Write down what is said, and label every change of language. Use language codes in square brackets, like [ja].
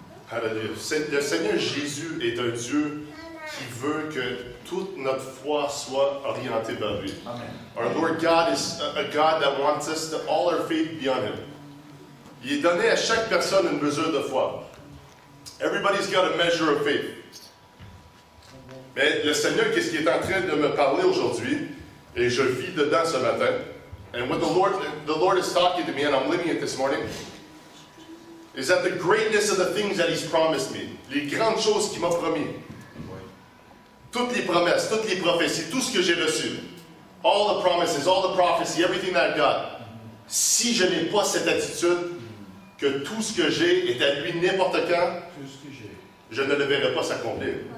[fr] Alléluia. Le Seigneur Jésus est un Dieu qui veut que toute notre foi soit orientée vers lui. Amen. [en] Our Lord God is a God that wants us to all our faith be on Him. [fr] Il est donné à chaque personne une mesure de foi. [en] Everybody's got a measure of faith. [fr] Mais le Seigneur, qu'est-ce qu'il est en train de me parler aujourd'hui, et je vis dedans ce matin, [en] and what the Lord is talking to me, and I'm living it this morning, is that the greatness of the things that He's promised me, [fr] les grandes choses qu'il m'a promis, toutes les promesses, toutes les prophéties, tout ce que j'ai reçu, [en] all the promises, all the prophecy, everything that I got, [fr] si je n'ai pas cette attitude que tout ce que j'ai est à lui n'importe quand, je ne le verrai pas s'accomplir.